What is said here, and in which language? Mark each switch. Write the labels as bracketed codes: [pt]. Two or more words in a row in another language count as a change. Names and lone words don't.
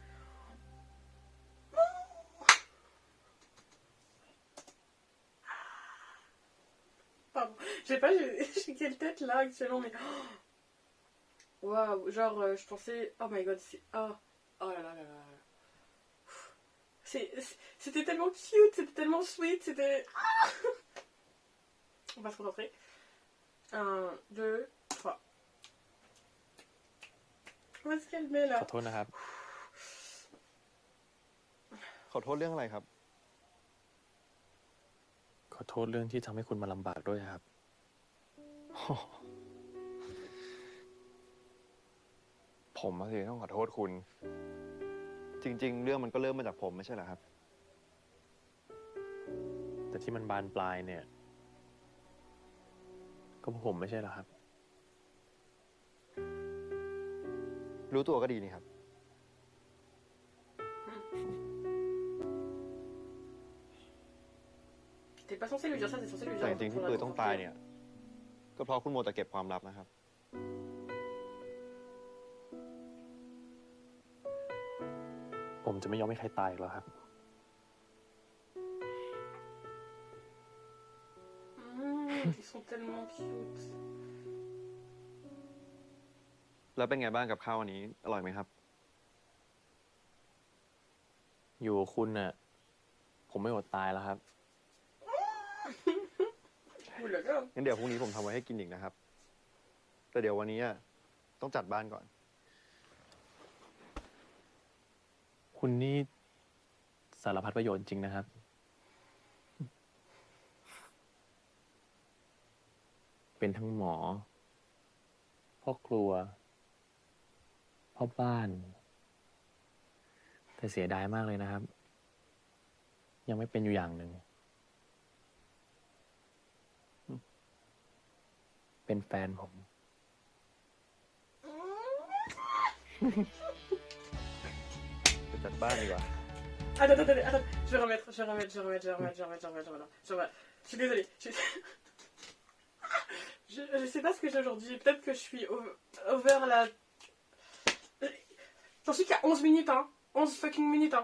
[fr] Pardon, je sais pas, j'ai quelle tête là actuellement, mais. Waouh, genre, je pensais. [en] Oh my god, [fr] c'est. Oh, oh là là là là. C'était tellement cute, c'était tellement sweet, c'était. On va se concentrer. 1, 2, 3. Où est-ce qu'elle met ข là? [th] อโทษนะครับ ขอโทษเรื่องอะไรครับ ขอโทษเรื่องที่ทำให้คุณมาลำบากด้วยครับ ผมสิต้องขอโทษคุณ จริง ๆ เรื่องมันก็เริ่มมาจากผมไม่ใช่เหรอครับ แต่ที่มันบานปลายเนี่ย ก็เพราะผมไม่ใช่เหรอครับ รู้ตัวก็ดีนี่ครับ [fr] T'es pas censé lui dire ça, t'es censé lui [th] แต่ [fr] dire. [th] จริงๆที่ปืนต้องตายเนี่ย ก็เพราะคุณโมแต่เก็บความลับนะครับ ผมจะไม่ยอมให้ใครตายอีกแล้วครับ [fr] Ils sont tellement cute. [th] แล้วเป็นไงบ้างกับข้าววันนี้ อร่อยไหมครับ อยู่กับคุณน่ะ ผมไม่อดตายแล้วครับ [fr] Ouh là là. [th] งั้นเดี๋ยวพรุ่งนี้ผมทำไว้ให้กินอีกนะครับ แต่เดี๋ยววันนี้ต้องจัดบ้านก่อน คุณนี่สารพัดประโยชน์จริงนะครับ เป็นทั้งหมอ พ่อครัว พ่อบ้าน แต่เสียดายมากเลยนะครับ ยังไม่เป็นอยู่อย่างหนึ่ง เป็นแฟนผม ไปจัดบ้านดีกว่า [fr] Attends. Je vais remettre. Je suis désolée. Je sais pas ce que j'ai aujourd'hui. Peut-être que je suis over la. J'en suis qu'à 11 minutes, hein. [en] 11 fucking minutes, hein.